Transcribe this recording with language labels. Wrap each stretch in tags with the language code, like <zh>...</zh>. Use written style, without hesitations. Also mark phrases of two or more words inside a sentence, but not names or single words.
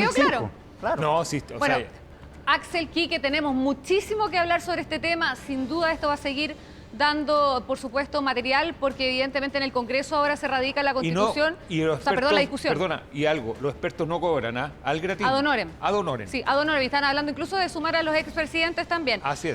<es>2005. quedó claro. No, sí, o Bueno, sea, Axel, Quique, tenemos muchísimo que hablar sobre este tema. Sin duda esto va a seguir dando, por supuesto, material, porque evidentemente en el Congreso ahora se radica la Constitución, la discusión. Perdona, y algo, los expertos no cobran, ¿ah? Al gratis.</es> <la>Ad honorem. Ad honorem. Sí, ad honorem.</la> <es>Y están hablando incluso de sumar a los expresidentes también. Así es.</es>